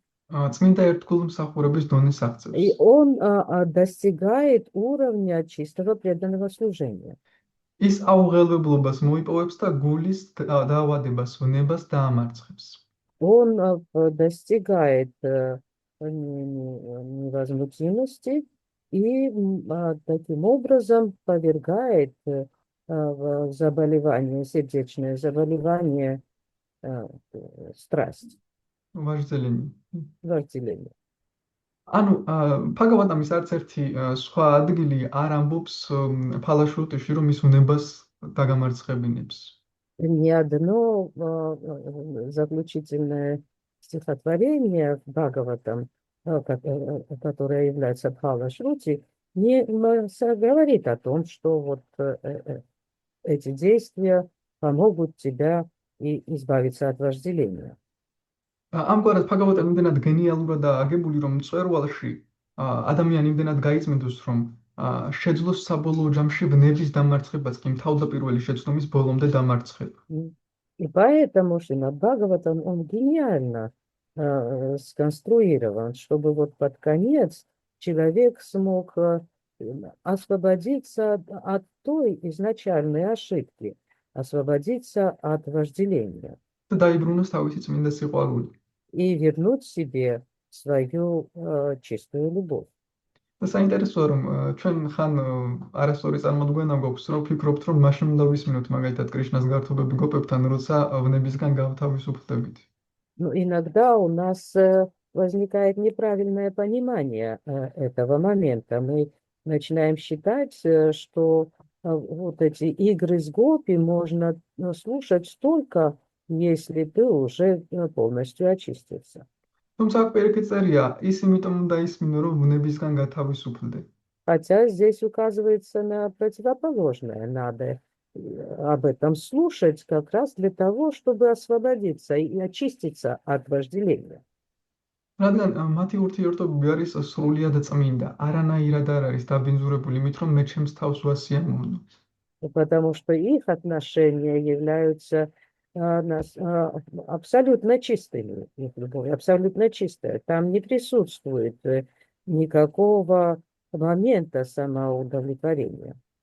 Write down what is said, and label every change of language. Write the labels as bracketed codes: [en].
[ka] წმინდა ერთგულმსახურების დონეს [ru] И [ka] აღწევს. [ru] он достигает уровня чистого преданного служения. [ka] ის აუღელვებლობას მოიპოვებს და гуლის დაავადებას, ვნებას დაამარცხებს. [ru] Он достигает невозмутимости и таким образом повергает в заболевание, сердечное заболевание, страсть, ვაჟძელენი. вожделение. [ka] ანუ ფაგავატამის არც ერთი სხვა ადგილი არ ამბობს ფალაშრუტიში, რომ ის ვნებას დაგამარცხებინებს. [ru] Ни одно заключительное стихотворение в Бхагаватам, которое является Бхала-шрути, не говорит о том, что вот эти действия помогут тебя и избавиться от вожделения. [ka] ამგვარად ფაგავატა იმდენად გენიალურადაა აგებული, რომ მწვერვალში ადამიანი იმდენად გაიწმინდოს, რომ შეძლოს საბოლოო ჯამში ვნების დამარცხებაც კი თავდაპირველი შეცდომის ბოლომდე დამარცხება. [ru] И поэтому Шримад Бхагаватам, он гениально сконструирован, чтобы вот под конец человек смог освободиться от той изначальной ошибки, освободиться от вожделения [ka] და დაიბრუნოს თავისი წმინდა სიყვარული. [ru] и вернуть себе свою чистую любовь. [ka] და საინტერესოა, რომ ჩვენ ხან არასწორი წარმოდგენა გვაქვს, რომ ვფიქრობთ, რომ მაშინ უნდა ვისმინოთ მაგალითად კრიშნას გართობები გოპებთან, როცა ვნებისგან გავთავისუფლდებით. [ru] Но иногда у нас возникает неправильное понимание этого момента. Мы начинаем считать, что вот эти игры с гопи можно слушать только, если ты уже полностью очистился. [ka] თუმცა პირიქით წერია, ის იმიტომ უნდა ისმინო, რომ ვნებისგან გათავისუფლდე. [ru] Хотя здесь указывается на противоположное. Надо об этом слушать как раз для того, чтобы освободиться и очиститься от вожделения. [ka] რადგან მათი ურთიერთობები არის სრულიად წმინდა, არანაირად არ არის დაბინძურებული იმით, რომ მე ჩემს თავს ვასიამოვნო. [ru] Потому что их отношения являются абсолютно чистыми, их любовь абсолютно чистая. Там не присутствует никакого момента самоудовлетворения.